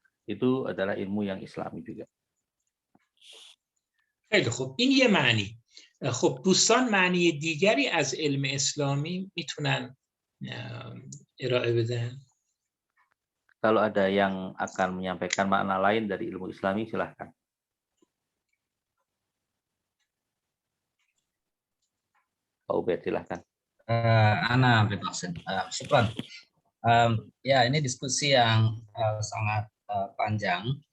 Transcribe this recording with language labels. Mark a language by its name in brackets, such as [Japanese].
[Indonesian] Itu adalah ilmu yang Islami juga. [Persian] خیلی خوب، این یه معنی. خب دوستان معنی دیگری از علم اسلامی میتونن ارائه بدن؟ [Indonesian] Kalau ada yang akan menyampaikan makna lain dari ilmu Islami, silahkan. Pak Ubed, silahkan. Ana bermaksud, syukran. Ya, ini diskusi yang sangat panjang.